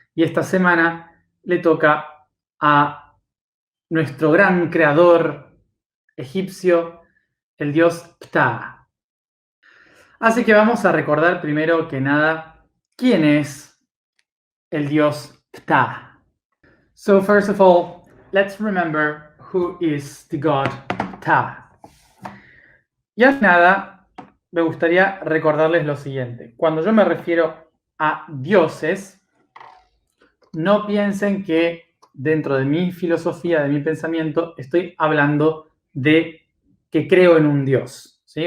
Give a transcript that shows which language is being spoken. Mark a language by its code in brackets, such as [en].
[es] Y esta semana le toca a nuestro gran creador egipcio, el dios Ptah. Así que vamos a recordar primero que nada quién es el dios Ptah. [en] So first of all, let's remember who is the god Ptah. [es] Y antes de nada, me gustaría recordarles lo siguiente. Cuando yo me refiero a dioses, no piensen que dentro de mi filosofía, de mi pensamiento, estoy hablando de que creo en un dios, ¿sí?